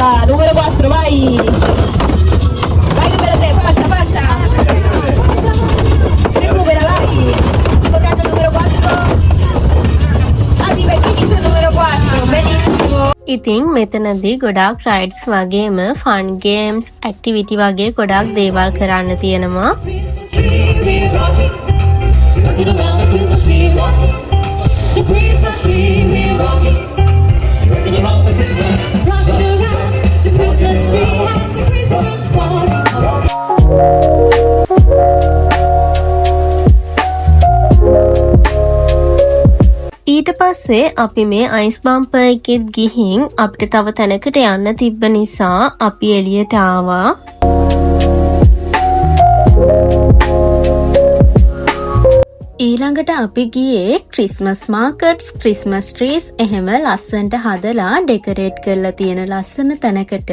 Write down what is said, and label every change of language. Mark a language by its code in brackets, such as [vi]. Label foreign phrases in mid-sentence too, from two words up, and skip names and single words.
[it] Numero 4, vai. Vai numero 3, forza, forza. Recupera, vai. Toccato numero 4. Arriva il finish numero 4, benissimo. [si] ඉතින් මෙතනදී ගොඩාක් රයිඩ්ස් වගේම [en] fun games activity [si] වගේ ගොඩාක් දේවල් කරන්න තියෙනවා. [en] The Christmas tree, we're rocking, rocking around the Christmas, rocking around the Christmas tree, and the Christmas fun. [si] ඊට පස්සේ අපි මේ [en] ice bumper [si] එකෙත් ගිහින් අපිට තව තැනකට යන්න තිබ්බ නිසා අපි එළියට ආවා. ඊළඟට අපි ගියේ [en] Christmas markets Christmas trees [si] එහෙම ලස්සනට හදලා ඩෙකරේට් කරලා තියෙන ලස්සන තැනකට.